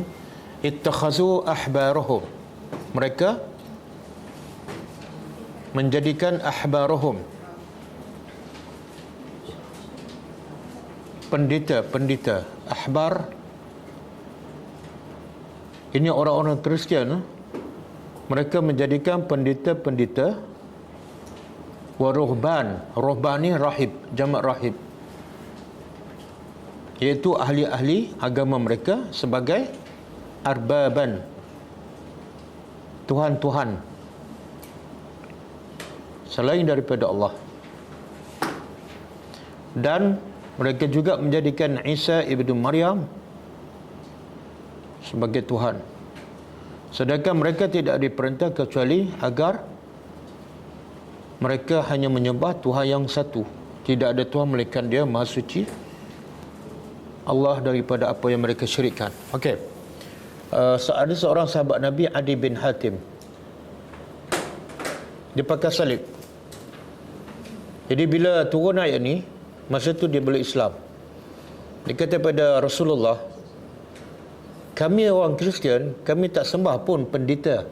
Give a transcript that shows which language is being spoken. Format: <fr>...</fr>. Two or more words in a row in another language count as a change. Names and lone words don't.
<ar>اتخذوا أحبارهم.</ar> <ms>Mereka menjadikan ahbarahum, pendeta-pendeta. Ahbar ini orang-orang Kristian. Mereka menjadikan pendeta-pendeta.</ms> <ar>ورهبان.</ar> <ms>Ruhban ni rahib, jamak rahib, iaitu ahli-ahli agama mereka sebagai arbaban, tuhan-tuhan selain daripada Allah. Dan mereka juga menjadikan Isa ibnu Maryam sebagai Tuhan. Sedangkan mereka tidak diperintah kecuali agar mereka hanya menyembah Tuhan yang satu. Tidak ada Tuhan melainkan Dia, Maha Suci Allah daripada apa yang mereka syirikkan. Okey. Ada seorang sahabat Nabi, Adi bin Hatim. Dia pakai salib. Jadi bila turun ayat ni, masa tu dia bela Islam. Dia kata pada Rasulullah, kami orang Kristian, kami tak sembah pun pendeta.</ms>